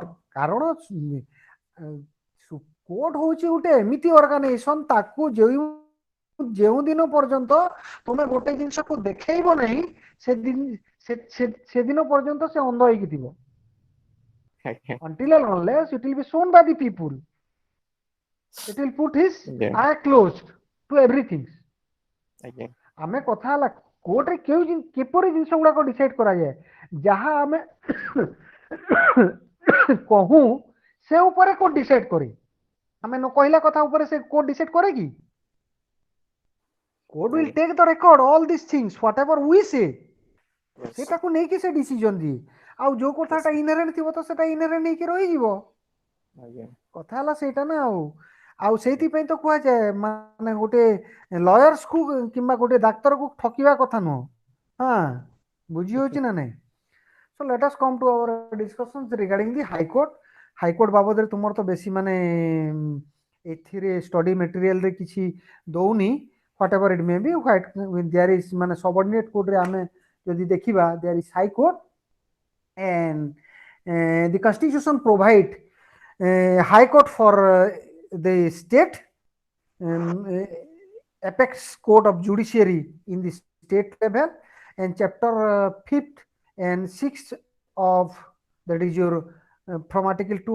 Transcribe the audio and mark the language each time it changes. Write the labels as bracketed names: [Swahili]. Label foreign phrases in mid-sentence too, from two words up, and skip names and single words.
[Odia] କାରଣ କୋର୍ଟ ହଉଛି ଗୋଟେ ଏମିତି ଅର୍ଗାନାଇଜେସନ ତାକୁ ଯେଉଁ ଦିନ ପର୍ଯ୍ୟନ୍ତ ତମେ ଗୋଟେ ଜିନିଷକୁ ଦେଖେଇବ ନାହିଁ ସେଦିନ ପର୍ଯ୍ୟନ୍ତ ସେ ଅନ୍ଧ ହେଇକି ଥିବ. [English] Until and unless it will be shown by the people, it will put his eye closed to everything. [Odia] ଆମେ କଥା ହେଲା କୋର୍ଟରେ କିପରି ଜିନିଷ ଗୁଡାକ ଡିସାଇଡ କରାଯାଏ ଯାହା ଆମେ କହୁ ସେ ଉପରେ କୋର୍ଟ ଡିସାଇଡ କରେ. ଆମେ ନ କହିଲା କଥା ଉପରେ ସେ କୋର୍ଟ ଡିସାଇଡ କରେ କି? [English] କୋର୍ଟ will take the record all these things whatever we say, [Odia] ସେଟାକୁ ନେଇକି ସେ ଡିସିଜନ ଦିଏ. ଆଉ ଯୋଉ କଥାଟା ଇନହେରେଣ୍ଟ ଥିବ ତ ସେଟା ଇନହେରେଣ୍ଟ ହେଇକି ରହିଯିବ. କଥା ହେଲା ସେଇଟା ନା. ଆଉ ସେଇଥିପାଇଁ ତ କୁହାଯାଏ ମାନେ ଗୋଟେ ଲୟର୍ସ କୁ କିମ୍ବା ଗୋଟେ ଡାକ୍ତରକୁ ଠକିବା କଥା ନୁହଁ. ହଁ ବୁଝି ହଉଛି ନା ନାଇଁ? [English] So let us come to our discussions regarding the High Court. [Odia] High Court ବାବଦରେ ତୁମର ତ ବେଶୀ ମାନେ ଏଥିରେ [English] study material [Odia] ରେ କିଛି ଦଉନି. [English] whatever it may be, there is ମାନେ subordinate court [Odia] ରେ ଆମେ ଯଦି ଦେଖିବା [English] there is High Court and the constitution provide High Court for the state apex court of judiciary in the state level, and chapter 5th and 6th of, that is your from article